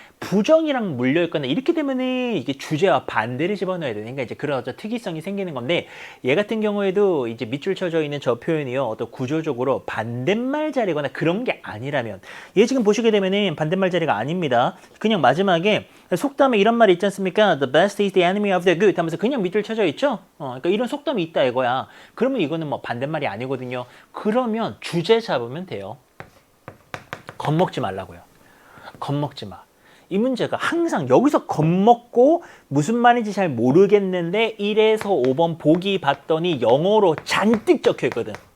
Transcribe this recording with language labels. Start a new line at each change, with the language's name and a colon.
Korean: 부정이랑 물려있거나 이렇게 되면은 이게 주제와 반대를 집어넣어야 되니까 이제 그런 어떤 특이성이 생기는 건데 얘 같은 경우에도 이제 밑줄 쳐져 있는 저 표현이요. 어떤 구조적으로 반대말 자리거나 그런 게 아니라면 얘 지금 보시게 되면은 반대말 자리가 아닙니다. 그냥 마지막에 속담에 이런 말이 있지 않습니까?
English: The best is the enemy of the good
Korean: 하면서 그냥 밑줄 쳐져 있죠? 그러니까 이런 속담이 있다 이거야. 그러면 이거는 뭐 반대말이 아니거든요. 그러면 주제 잡으면 돼요. 겁먹지 말라고요. 겁먹지 마. 이 문제가 항상 여기서 겁먹고 무슨 말인지 잘 모르겠는데 1에서 5번 보기 봤더니 영어로 잔뜩 적혀 있거든.